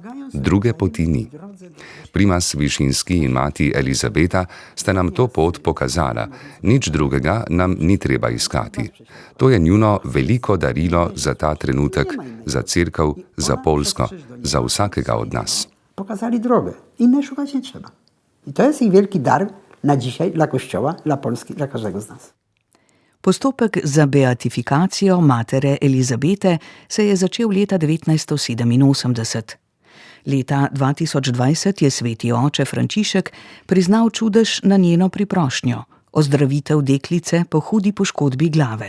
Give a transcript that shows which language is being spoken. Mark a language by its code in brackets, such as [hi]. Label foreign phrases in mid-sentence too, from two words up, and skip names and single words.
[sl] Druge poti ni. Primas Višinski in mati Elizabeta sta nam to pot pokazala, nič drugega nam ni treba iskati. To je njuno veliko darilo za ta trenutek, za Cerkev, za Poljsko, za vsakega od nas. [pl] Pokazali drogę. Innej szukać nie trzeba. I to jest ich wielki dar na dzisiaj dla Kościoła, dla Polski, dla każdego z nas. [sl] Postopek za beatifikacijo matere Elizabete se je začel leta 1987. Leta 2020 je sveti oče Frančišek priznal čudež na njeno priprošnjo, ozdravitev deklice po hudi poškodbi glave.